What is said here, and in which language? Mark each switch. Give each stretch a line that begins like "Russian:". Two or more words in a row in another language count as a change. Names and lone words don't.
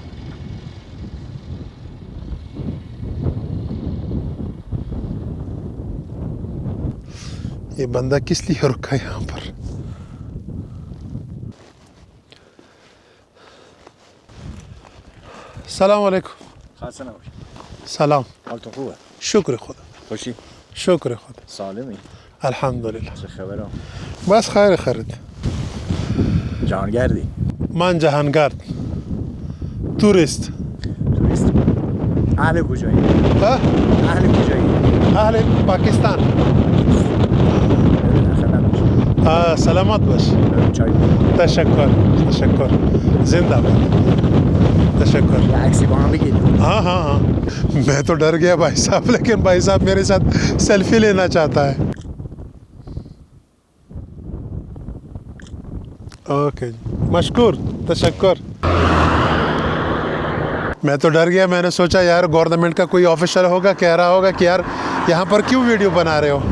Urdu: یہ بندہ کس لیے رکا ہے یہاں پر? سلام علیکم. سلام۔ شکر خدا.
Persian: خوشی؟
Urdu: شکر خدا.
Persian: سالمی؟
Urdu: अल्हम्दुलिल्लाह।
Persian: چه خبره؟
Urdu: بس خیر خیریت.
Persian: جهانگردی؟ من جهانگرد، توریست. توریست؟ اهل کجایی؟ ها؟ اهل کجایی؟ اهل پاکستان. سلامت باش. چای؟ تشکر تشکر. زنده باد. تشکر. یه عکسی با هم بگیریم.
Urdu: ہاں ہاں ہاں، میں تو ڈر گیا بھائی صاحب، لیکن بھائی صاحب میرے ساتھ سیلفی لینا چاہتا ہے. اوکے، مشکور، تشکر. میں تو ڈر گیا، میں نے سوچا یار گورنمنٹ کا کوئی آفیسر ہوگا، کہہ رہا ہوگا کہ یار یہاں پر کیوں ویڈیو بنا رہے ہو.